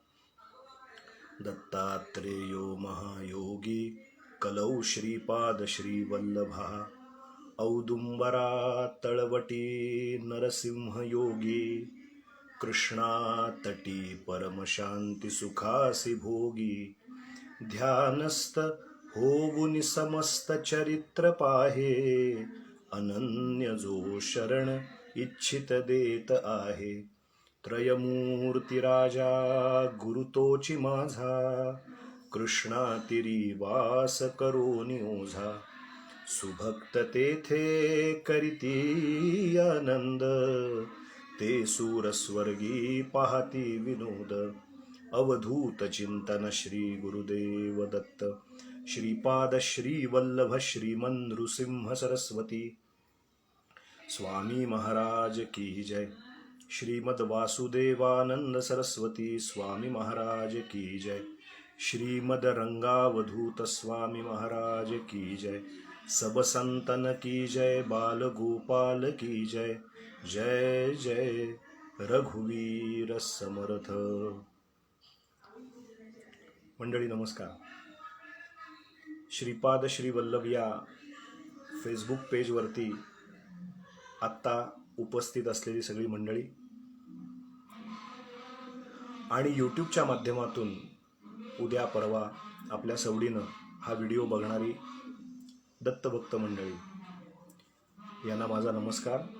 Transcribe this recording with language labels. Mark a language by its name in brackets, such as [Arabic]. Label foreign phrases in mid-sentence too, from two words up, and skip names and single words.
[Sanskrit] दत्तात्रेयो महायोगी कलौ श्रीपादश्रीवल्लभः. [Marathi] औदुम्बरात्तळवटी नरसिंहयोगी. कृष्णातटी परमशान्तिसुखासि भोगी. ध्यानस्थ होवुनि समस्तचरित्र पाहे. अनन्य जो शरण इच्छित देत आहे. त्रयमूर्ती राजा गुरु तोची माझा. कृष्णातिरी वास करोनी ओझा. सुभक्त तेथे करीती आनंद. ते सूर स्वर्गी पाहती विनोद. अवधूत चिंतन श्री गुरुदेव दत्त. [Hindi] श्रीपाद श्री वल्लभ श्रीमन नृसिंह सरस्वती स्वामी महाराज की जय. श्रीमद वासुदेवानंद सरस्वती स्वामी महाराज की जय. श्रीमद रंगावधूत स्वामी महाराज की जय. सब संतन की जय. बाल गोपाल की जय. [Marathi] जय जय रघुवीर समर्थ. मंडळी नमस्कार. श्रीपाद श्री वल्लभ या फेसबुक पेजवरती आत्ता उपस्थित असलेली सगळी मंडळी आणि यूट्यूबच्या माध्यमातून उद्या परवा आपल्या सवडीनं हा व्हिडिओ बघणारी दत्तभक्त मंडळी यांना माझा नमस्कार.